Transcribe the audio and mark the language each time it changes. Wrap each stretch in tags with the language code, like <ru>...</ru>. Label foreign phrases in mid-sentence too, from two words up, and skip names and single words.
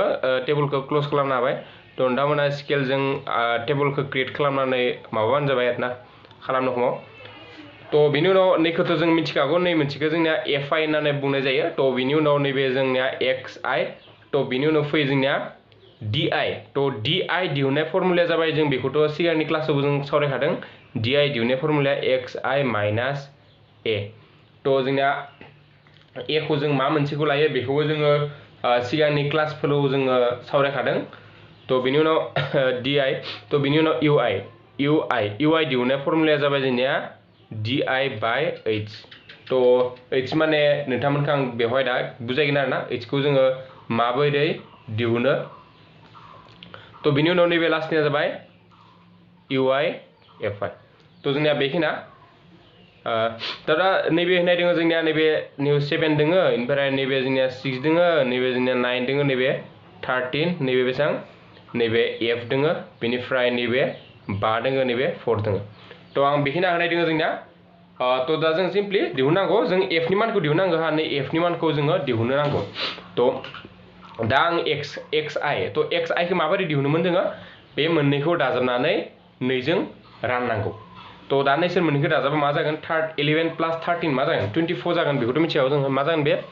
<brx>टेबलखौ क्लोज खालामनो हाबाय तो नोंथांमोना स्केलजों टेबलखौ क्रिएट खालामनानै माबाबानो जाबाय आरोना खालामनो समाव तो बेनि उनाव नैखौथ' जों मिथिखागौ नै मोनसेखौ जोंनिया एफ आई होननानै बुंनाय जायो तो बेनि उनाव नैबे जोंनिया एक्स आई तो बेनि उनाव फैयो जोंनिया डी आई तो डी आई दिहुननाय फर्मुलाया जाबाय जों बेखौथ' सिगांनि क्लासावबो जों सावरायखादों डी आई दिहुननाय फर्मुलाया एक्स आई माइनास ए तो जोंनिया ए खौ जों मा मोनसेखौ लायो बेखौबो जोङो सिगांनि क्लासफोराव जोङो सावरायखादों तो बेनि उनाव डी आई तो बेनि उनाव इउ आई दिहुननाय फर्मुलाया जाबाय जोंनिया डी आई बाय एच तो एच माने नोंथांमोनखौ आं बेवहाय दा बुजायगोन आरोना एचखौ जोङो माबोरै दिहुनो तो बेनि उनाव नैबे लास्टनिया जाबाय इउ आई एफ आई तो जोंनिया बेखिना दा नैबे होनाय दङ जोंनिया नैबे 7 दङ ओमफ्राय नैबे जोंनिया 6 दङ नैबे जोंनिया 9 दङ नैबे 13 नैबे बेसां नैबे एफ दङ बेनिफ्राय नैबे 5 दङ नैबे 4 दङ तो आं बेखिना होनाय दङ जोंनिया तो दा जों सिम्पली दिहुननांगौ जों f नि मानखौ दिहुननांगौ हा नै f नि मानखौ जोङो दिहुननो नांगौ तो दा आं xi तो xi खौ माबोरै दिहुनोमोन जोङो बे मोननैखौ दाजाबनानै 2 जों राननांगौ तो दा नैसोर मोननैखौ दाजाबा मा जागोन 11 प्लस 13 मा जागोन 24 जागोन बेखौथ' मिथियाव जों मा जागोन बे</brx>